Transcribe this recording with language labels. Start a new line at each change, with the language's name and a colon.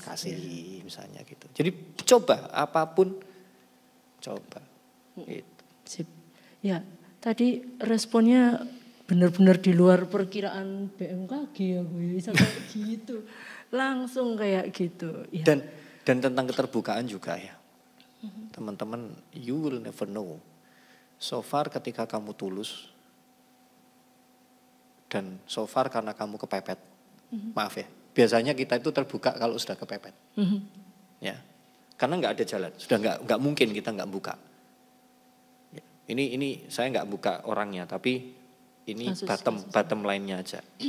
Indonesian: kasih misalnya gitu. Jadi coba apapun, coba. Gitu. Sip. Ya tadi responnya benar-benar di luar perkiraan BMKG ya Bu, bisa kayak gitu. Langsung kayak gitu. Ya. Dan tentang keterbukaan juga ya. Teman-teman,
English: you will never know. So far
Indonesian: ketika kamu tulus, dan so far karena kamu kepepet, maaf ya, biasanya kita itu terbuka kalau sudah kepepet. Ya, karena nggak ada jalan, sudah nggak mungkin kita nggak buka. Ya, ini saya nggak buka orangnya, tapi ini bottom line-nya aja.